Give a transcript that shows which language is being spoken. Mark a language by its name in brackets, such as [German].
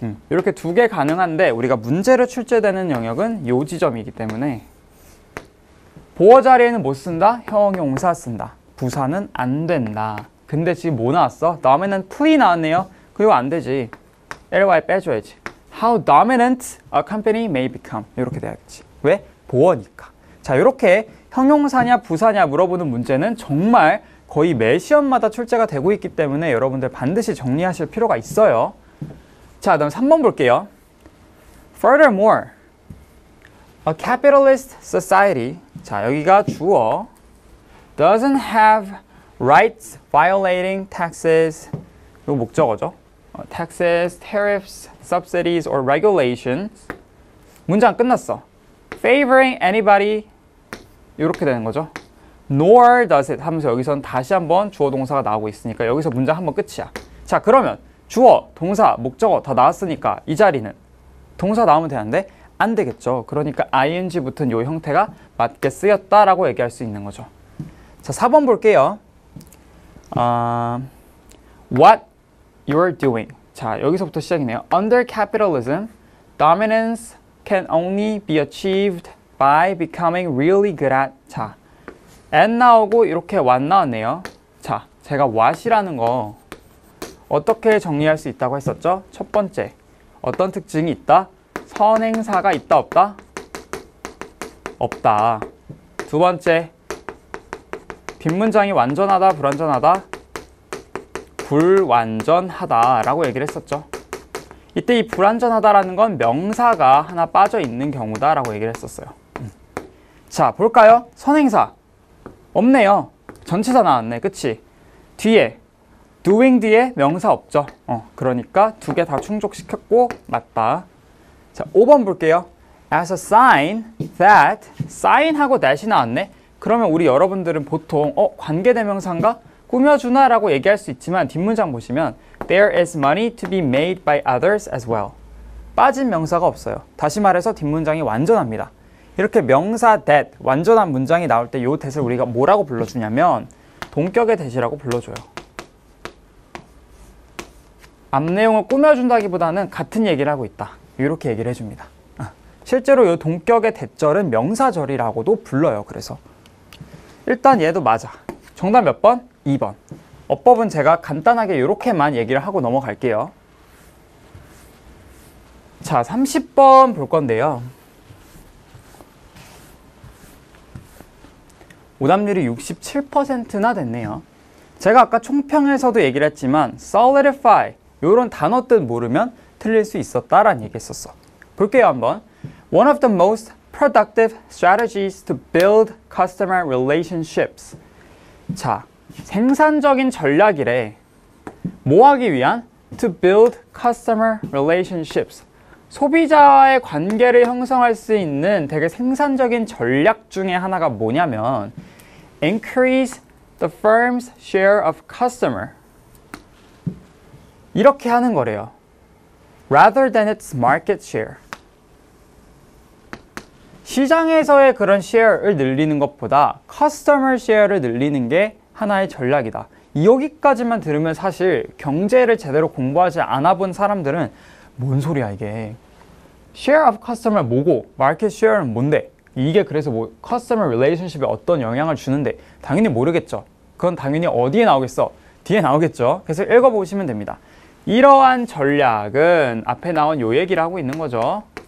[Korean] 이렇게 두 개 가능한데 우리가 문제로 출제되는 영역은 요 지점이기 때문에 보어 자리에는 못 쓴다? 형용사 쓴다. 부사는 안 된다. 근데 지금 뭐 나왔어? dominantly 나왔네요. 그리고 안 되지. ly 빼줘야지. [English] How dominant a company may become. [Korean] 이렇게 돼야겠지. 왜? 보어니까. 자, 이렇게 형용사냐 부사냐 물어보는 문제는 정말 거의 매 시험마다 출제가 되고 있기 때문에 여러분들 반드시 정리하실 필요가 있어요. 자, 그다음 3번 볼게요. [English] Furthermore, a capitalist society. [Korean] 자, 여기가 주어. [English] Doesn't have rights violating taxes. [Korean] 이거 목적어죠. [English] Taxes, tariffs, subsidies, or regulations. [Korean] 문장 끝났어. [English] Favoring anybody. [Korean] 이렇게 되는 거죠. Nor does it 하면서 여기선 다시 한번 주어 동사가 나오고 있으니까 여기서 문장 한번 끝이야. 자, 그러면 주어, 동사, 목적어 다 나왔으니까 이 자리는 동사 나오면 되는데 안 되겠죠. 그러니까 ing 붙은 이 형태가 맞게 쓰였다라고 얘기할 수 있는 거죠. 자, 4번 볼게요. [English] What you're doing. [Korean] 자, 여기서부터 시작이네요. [English] Under capitalism, dominance can only be achieved by becoming really good at. [Korean] 자, and 나오고 이렇게 what 나왔네요. 자, 제가 what이라는 거 어떻게 정리할 수 있다고 했었죠? 첫 번째, 어떤 특징이 있다? 선행사가 있다, 없다? 없다. 두 번째, 뒷문장이 완전하다, 불완전하다? 불완전하다라고 얘기를 했었죠. 이때 이 불완전하다라는 건 명사가 하나 빠져 있는 경우다라고 얘기를 했었어요. 자, 볼까요? 선행사 없네요. 전치사 나왔네, 그치? 뒤에 doing 뒤에 명사 없죠. 그러니까 두 개 다 충족시켰고 맞다. 자, 5번 볼게요. [English] As a sign that, [Korean] sign하고 that이 나왔네. 그러면 우리 여러분들은 보통 관계대명사인가? 꾸며주나? 라고 얘기할 수 있지만 뒷문장 보시면 [English] There is money to be made by others as well. [Korean] 빠진 명사가 없어요. 다시 말해서 뒷문장이 완전합니다. 이렇게 명사 that, 완전한 문장이 나올 때 이 that을 우리가 뭐라고 불러주냐면 동격의 that이라고 불러줘요. 앞 내용을 꾸며준다기보다는 같은 얘기를 하고 있다. 이렇게 얘기를 해줍니다. 실제로 이 동격의 that절은 명사절이라고도 불러요. 그래서 일단 얘도 맞아. 정답 몇 번? 2번. 어법은 제가 간단하게 이렇게만 얘기를 하고 넘어갈게요. 자, 30번 볼 건데요. 오답률이 67%나 됐네요. 제가 아까 총평에서도 얘기를 했지만 solidify 이런 단어 뜻 모르면 틀릴 수 있었다라는 얘기 했었어. 볼게요 한번. [English] One of the most productive strategies to build customer relationships. [Korean] 자, 생산적인 전략이래. 뭐 하기 위한? [English] To build customer relationships. [Korean] 소비자와의 관계를 형성할 수 있는 되게 생산적인 전략 중에 하나가 뭐냐면 [English] increase the firm's share of customer. [Korean] 이렇게 하는 거래요. [English] Rather than its market share. [Korean] 시장에서의 그런 share를 늘리는 것보다 customer share를 늘리는 게 하나의 전략이다. 여기까지만 들으면 사실 경제를 제대로 공부하지 않아 본 사람들은 뭔 소리야 이게. share of customer 뭐고 market share는 뭔데? 이게 그래서 뭐 customer relationship에 어떤 영향을 주는데 당연히 모르겠죠. 그건 당연히 어디에 나오겠어? 뒤에 나오겠죠. 그래서 읽어보시면 됩니다. 이러한 전략은 앞에 나온 요 얘기를 하고 있는 거죠.